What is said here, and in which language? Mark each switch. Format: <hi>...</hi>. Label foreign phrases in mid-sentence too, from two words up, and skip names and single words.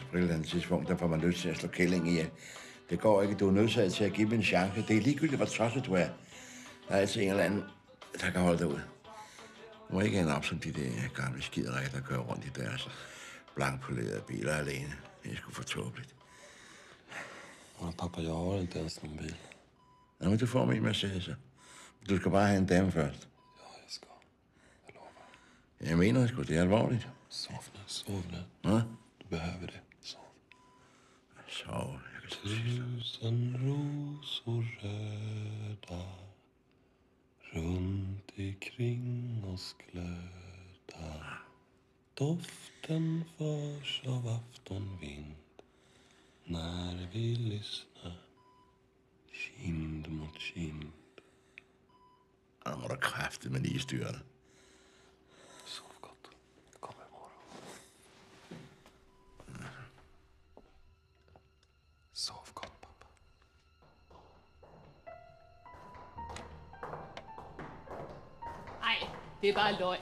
<da>På et eller andet tidspunkt, der får man lyst til at slå kælling i. Det går ikke, du er nødsaget til at give dem en chance. Det er ligegyldigt, hvor tosset du er. Der er altid en eller anden, der kan holde dig ud. Du må ikke ende op som de der gamle skiderikker, der kører rundt i deres blankpolerede biler alene. Det er sgu for tåbeligt.</da> <sv>Ja, pappa, jeg har inte ens någon bil.</sv> <da>Nå, men du får min Mercedes. Du skal bare have en dame først. Ja, jeg skal. Jeg lover. Jeg mener sgu, det er alvorligt. Sov nu. Hvad?</da> <sv>Du behöver det. Sov.</sv> <da>Sov, jeg kan så</da> <sv>Tusen rosor röda runt ikring oss glöda. Doften förs av aftonvind när vi lyssnar kind mot kind.</sv> <da>Og nu må du kræfte med lige styre dig. Sov godt. Kom i morgen. Sov godt, pappa. Ej, det er bare løgn.</da>